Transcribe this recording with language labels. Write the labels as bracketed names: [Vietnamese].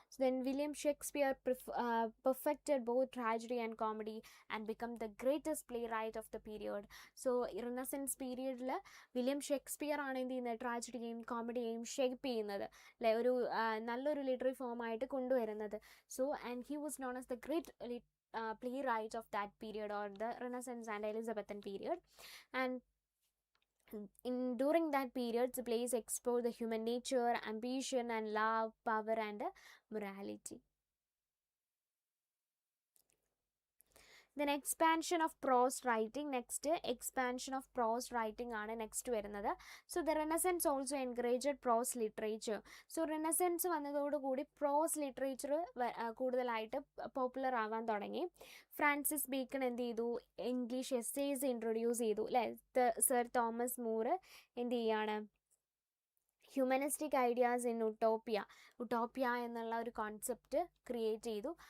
[English] Then William Shakespeare perfected both tragedy and comedy and become the greatest playwright of the period. [Malayalam] So റിനസൻസ് പീരിയഡിൽ William Shakespeare ആണ് എന്ത് ചെയ്യുന്നത്, ട്രാജഡിയെയും കോമഡിയെയും shape ചെയ്യുന്നത്, അല്ലെ, ഒരു നല്ലൊരു ലിറ്റററി ഫോമായിട്ട് കൊണ്ടുവരുന്നത്. [English] So and he was known as the great playwright of that period, or the Renaissance and Elizabethan period. And during that period, the plays explore the human nature, ambition and love, power and morality. Then expansion of prose writing. Next, expansion of prose writing [Malayalam] ആണ് next വരുന്നത്. [English] So the renaissance also encouraged prose literature. [Malayalam] So റെനസൻസ് വന്നതോടുകൂടി പ്രോസ് literature കൂടുതലായിട്ട് popular ആവാൻ തുടങ്ങി. Francis bacon എന്ത് ചെയ്തു, English essays introduce ചെയ്തു, അല്ലേ. സർ തോമസ് മൂർ എന്ത് ചെയ്യാണ്, ഹ്യൂമനിസ്റ്റിക് ഐഡിയാസ് ഇൻ ഉട്ടോപ്യ എന്നുള്ള ഒരു കോൺസെപ്റ്റ് ക്രിയേറ്റ് ചെയ്തു.